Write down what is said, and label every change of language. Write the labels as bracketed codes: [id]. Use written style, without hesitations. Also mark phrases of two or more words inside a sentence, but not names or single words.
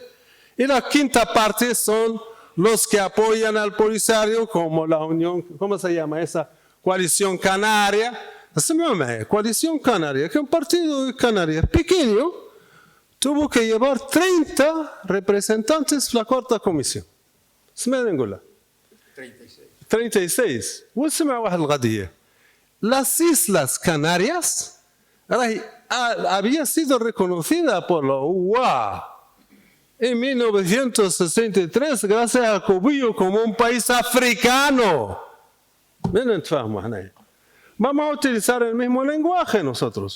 [es] Y la 5ª parte son los que apoyan al Polisario, como la Unión, ¿cómo se llama esa? Coalición Canaria. Coalición Canaria, que es un partido de Canarias pequeño, tuvo que llevar 30 representantes a la 4ª comisión. [ar] اسمها 36. واسمع واحد القضية. [es] Las Islas Canarias había sido reconocida por la UA en 1963 gracias a Cubillo como un país africano. Vamos a utilizar el mismo lenguaje nosotros.